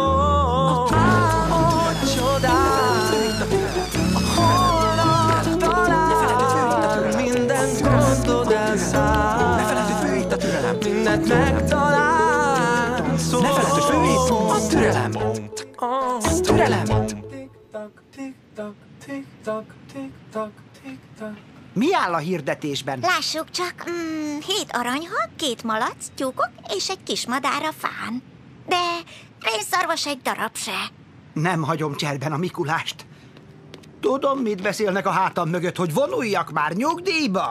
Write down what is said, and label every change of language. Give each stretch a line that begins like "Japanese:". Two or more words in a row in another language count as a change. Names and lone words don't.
Hungarian: Álmodj csodát, holnap talán minden gondod elszáll, ne feledd, hogy fő itt a türelem, mindent megtalálsz. Ne feledd, hogy fő itt a türelem, a türelem. Tik-tak, tik-tak, tik-tak, tik-tak. Mi áll a hirdetésben? Lássuk csak, 7 aranyhal, 2 malac, tyúkok és egy kis madár a fán. De rénszarvas egy darab se. Nem hagyom cserben a Mikulást. Tudom, mit beszélnek a hátam mögött, hogy vonuljak már nyugdíjba?